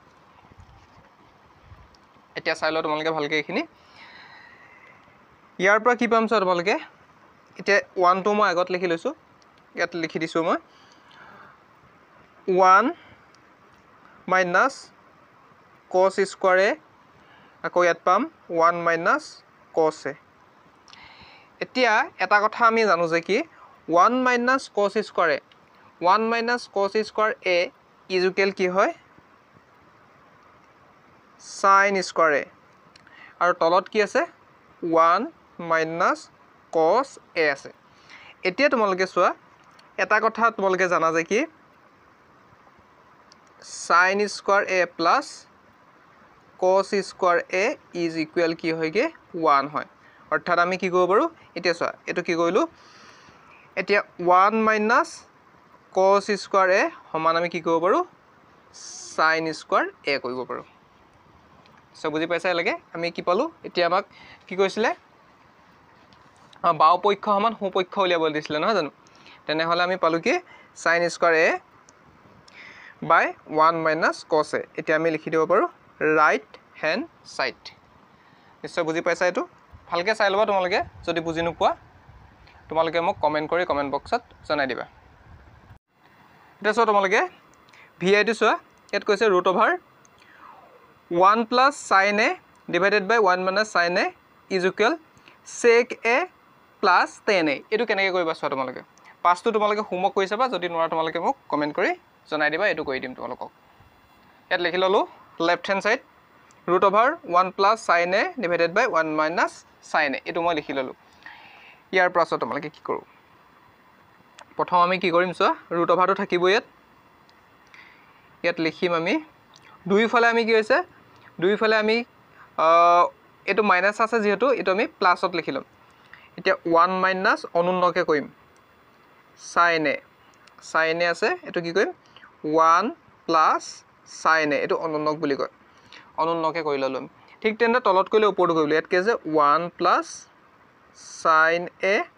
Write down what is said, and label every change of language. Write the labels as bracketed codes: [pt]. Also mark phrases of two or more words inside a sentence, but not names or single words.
[as] এতিয়া চাই লও তোমালোকে ভালকে এখিনি ইয়াৰ পৰা কি পাম চোৱা তোমালোকে এতিয়া 1 টো মই আগত লিখি লৈছো ইয়াত লিখি দিছো মই [en] 1 minus cos square a [as] আকৌ ইয়াত পাম [en] 1 minus cos a [as] এতিয়া এটা কথা আমি জানো যে কি [en] 1 minus cos square a 1 minus cos square a is equal [as] কি হয় [en] sin square a [as] আৰু তলত কি আছে [en] 1 minus cos a [as] আছে এতিয়া তোমালোকে চোৱা এটা কথা তোমালোকে জানা যে কি [en] sin square a plus cos square a is equal [as] কি হয়গে 1 হয় অৰ্থাৎ আমি কি কৰিব পাৰো এতিয়া চোৱা এটো কি কৰিলো এতিয়া [en] 1 minus cos square a [as] সমান আমি কি কৰিব পাৰো [en] sin square a [as] কৰিব পাৰো সব বুজি পাইছা লাগে আমি কি পালো এতিয়া আমাক কি কৈছিলে বাও পক্ষ সমান হো পক্ষ উলিয়াব দিছিলে নহয় জানো তেনে হলে আমি পালো কি [en] sin square a by 1 minus cos a [as] এতিয়া আমি লিখি দিব পাৰো [en] right hand side [as] নিশ্চয় বুজি পাইছা এটো ভালকে চাই লবা তোমালোকে যদি বুজি নোপোৱা তোমালোকে মোক কমেন্ট কৰি কমেন্ট বক্সত জনাই দিবা এটা চোৱা তোমালোকে vi টো চোৱা ইয়াত কৈছে [en] √1 plus sin a divided by 1 minus sin a is equal sec a plus tan a [as] এটো কেনেকৈ কৰিবা চোৱা তোমালোকে পাঁচটো তোমালোকে হোমৱৰ্ক কৰি চাবা যদি নোৱাৰা তোমালোকে মোক কমেন্ট কৰি জনাই দিবা এটো কৰি দিম তোমালোকক ইয়াত লিখি ললো [en] left hand side √1 plus sin a divided by 1 minus sin a [as] এটো মই লিখি ললো ইয়াৰ পৰা তোমালোকে কি কৰো প্ৰথম আমি কি কৰিম চোৱা √টো থাকিব ইয়াত লিখিম আমি দুইফালে আমি কি হৈছে দুইফালে আমি এইটো মাইনাছ আছে যিহেতু এইটো আমি প্লাছত লিখি ল'ম এতিয়া 1 মাইনাছ অনুন্নকে কৰিম [en] sin a [as] আছে এইটো কি কৰিম [en] 1 plus sin a [as] এইটো অনুন্নক বুলি কয় অনুন্নকে কৰি ল'ম ঠিক তেনে তলত কৰিলে ওপৰটো কৰিলে ইয়াত কি আছে [en] 1 plus sin a